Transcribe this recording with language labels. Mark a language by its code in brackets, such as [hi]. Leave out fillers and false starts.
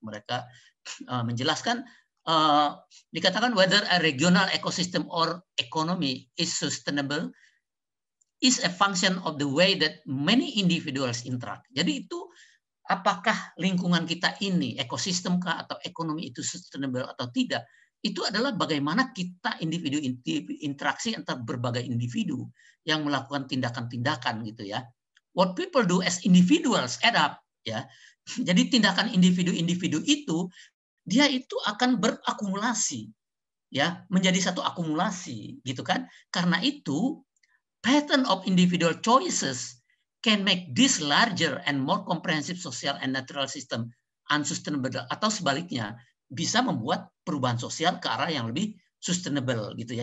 [id] Mereka menjelaskan dikatakan [en] whether a regional ecosystem or economy is sustainable is a function of the way that many individuals interact. [id] Jadi itu apakah lingkungan kita ini, ekosistem kah atau ekonomi itu sustainable atau tidak, itu adalah bagaimana kita individu interaksi antar berbagai individu yang melakukan tindakan-tindakan gitu ya. [en] What people do as individuals add up ya. [id] Jadi tindakan individu-individu itu dia itu akan berakumulasi ya, menjadi satu akumulasi gitu kan. Karena itu [en] pattern of individual choices can make this larger and more comprehensive social and natural system unsustainable, [id] atau sebaliknya bisa membuat perubahan sosial ke arah yang lebih sustainable gitu ya.